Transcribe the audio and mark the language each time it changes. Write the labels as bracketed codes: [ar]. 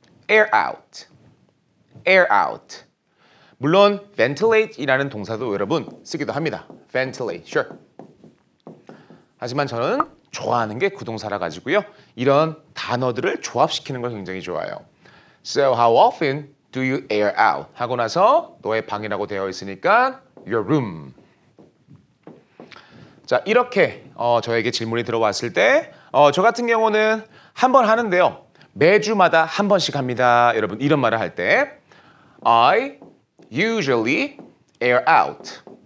[en] air out, air out. [ko] 물론 ventilate이라는 동사도 여러분 쓰기도 합니다. [en] ventilate, sure. [ko] 하지만 저는 좋아하는 게 구동사라 가지고요. 이런 단어들을 조합시키는 걸 굉장히 좋아해요. [en] So how often do you air out? [ko] 하고 나서 너의 방이라고 되어 있으니까 [en] your room. [ko] 자, 이렇게 저에게 질문이 들어왔을 때 저 같은 경우는 한 번 하는데요. 매주마다 한 번씩 합니다. 여러분 이런 말을 할 때 [en] I usually air out.